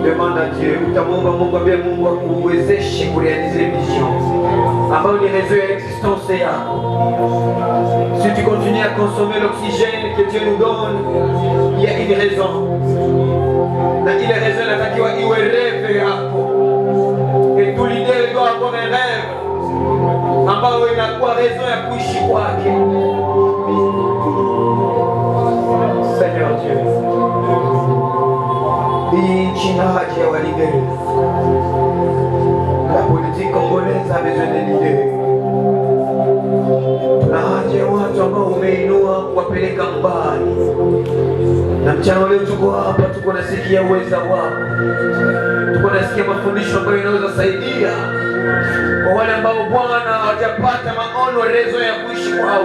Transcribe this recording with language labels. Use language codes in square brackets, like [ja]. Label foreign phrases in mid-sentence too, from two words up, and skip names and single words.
[sw] utamwona Dieu, utamwomba Mungu ambaye Mungu akuwezeshe kurealize vision ambayo ni raison ya existence yako. [fr] Si tu continues à consommer l'oxygène que Dieu nous donne, il y a une raison. [sw] Na ile raison inatakiwa iwe rêve yako. [fr] Et tout leader doit avoir un rêve [sw] ambayo inakuwa [fr] raison [sw] ya kuishi kwake. [fr] Seigneur Dieu, [sw] nchi ina haja ya walideri. [fr] La politique congolaise a besoin de leaders. [sw] Tuna haja ya watu ambao umeinua kuwapeleka mbali. Na mchana leo tuko hapa, tuko nasikia uweza wako, tuko nasikia mafundisho ambayo inaweza saidia kwa wale ambao Bwana hawajapata maono rezo ya kuishi kwao.